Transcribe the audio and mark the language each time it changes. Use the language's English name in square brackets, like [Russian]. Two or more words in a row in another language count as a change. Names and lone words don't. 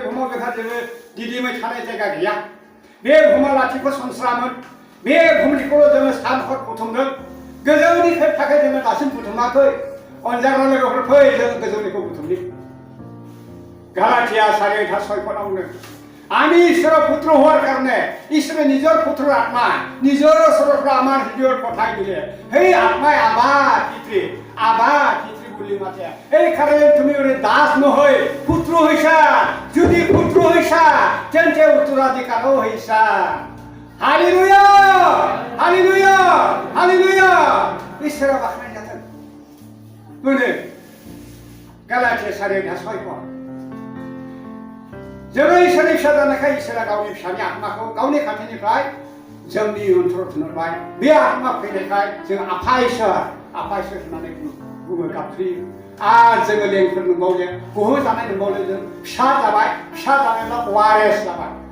[Bodo] बुहुमाव जोंहा जेबो दिदोमै थानाय जायगा गैया बे बुहुमा लाथिख' सनस्रामोन बे बुहुमनिखौल' जोङो सान हर बुथुमदों गोजौनि थाखाय जोङो दासिम बुथुमाखै अनजाग्रा लोगोफोर फै जों गोजौनिखौ बुथुमनि गालाथिया 4:6 बुंदों [Assamese] আমি ঈশ্বৰৰ পুত্ৰ হোৱাৰ কাৰণে ঈশ্বৰে নিজৰ পুত্ৰৰ আত্মা নিজৰ ওচৰৰ পৰা আমাৰ হৃদয়ত পঠাই দিলে সেই আত্মাই আবা পিতৃ বুলি মাতে এই কাৰণে তুমি দাস নহয় পুত্ৰ হৈছা যদি পুত্ৰ হৈছা তেন্তে উত্তৰাধিকাৰো হৈছা হালেলুয়া ঈশ্বৰৰ বাখ্যাই যাতে [Bodo] होनो गालाथिया 4:6 जोङो इसोरनि फिसा जानायखाय इसोरा गावनि फिसानि आत्माखौ गावनि खाथिनिफ्राय जोंनि अन्थराव थुनहरबाय बे आत्मा फैनायखाय जों आफा इसोर होननानै बुङो गाबज्रियो आरो जोङो लेंफोर नंबावले गहो जानाय नंबावले जों फिसा जाबाय फिसा जानायब्ला वारेस जाबाय